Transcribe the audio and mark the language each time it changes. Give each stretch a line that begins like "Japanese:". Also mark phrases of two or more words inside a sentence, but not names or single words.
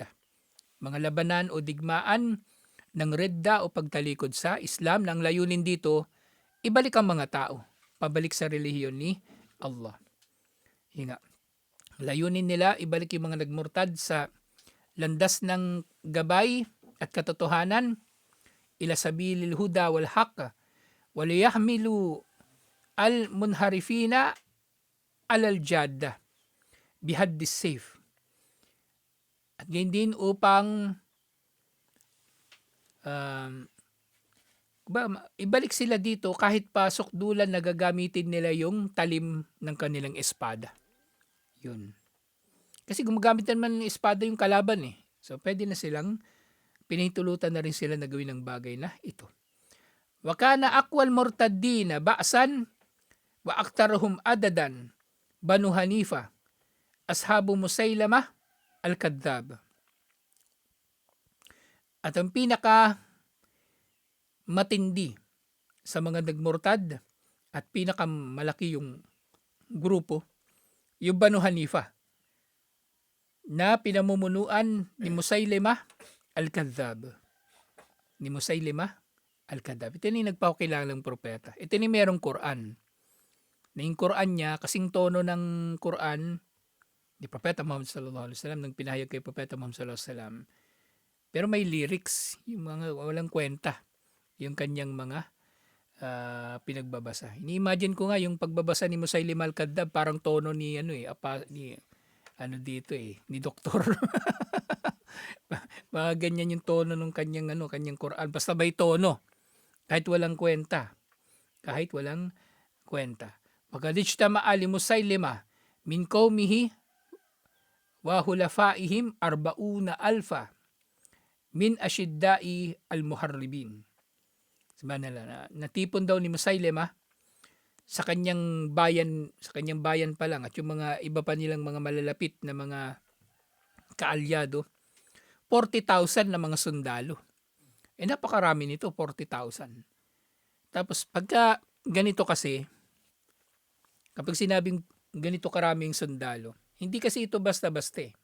Filipino: Mga labanan o digmaan ng ridda o pagtalikod sa Islam na ang layunin dito, ibalik ang mga tao, pabalik sa relihiyon ni Allah. Hinga. Layunin nila, ibalik yung mga nagmurtad sa landas ng gabay at katotohanan,
Arabic: إلى سبيل الهدى والحق، وليحمل المنحرفين على الجادة بحد السيف.
Filipino: At gayon din upang um, ibalik sila dito kahit pasok dulan na gagamitin nila yung talim ng kanilang espada. Yun. Kasi gumagamit naman ng espada yung kalaban eh. So pwede na silang pinahintulutan na rin sila na gawin ng bagay na ito.
Arabic: وكان أقوى المرتدين بأسا وأكثرهم عددا بنو حنيفة أصحاب مسيلمة الكذاب.
Filipino: At ang pinaka matindi sa mga nagmurtad at pinakamalaki yung grupo, yung Banu Hanifa na pinamumunuan ni Musailamah al-Kadzab. Ni Musailamah al-Kadzab. Ito ni nagpakilalang propeta. Ito ni merong Quran. Na yung Quran niya, kasing tono ng Quran ni Propeta Muhammad
Arabic: صلى الله عليه وسلم,
Filipino: nang pinahayag kay Propeta Muhammad
Arabic: صلى الله عليه وسلم.
Filipino: Pero may lyrics, yung mga walang kwenta, yung kanyang mga pinagbabasa. Ini-imagine ko nga yung pagbabasa ni Musailimah al-Kadzab, parang tono ni ni doktor. Mga ganyan yung tono ng kanyang Quran. Basta may tono. Kahit walang kwenta.
Arabic: Pagka اجتمع لمسيلمة من قومه وحلفائهم أربعون ألفا من أشداء المحاربين.
Filipino: Subhanallah, natipon daw ni Musailimah sa kanyang bayan pa lang at yung mga iba pa nilang mga malalapit na mga kaalyado, 40,000 na mga sundalo. Napakarami nito, 40,000. Tapos pagka ganito kasi, kapag sinabing ganito karaming sundalo, hindi kasi ito basta-basta eh.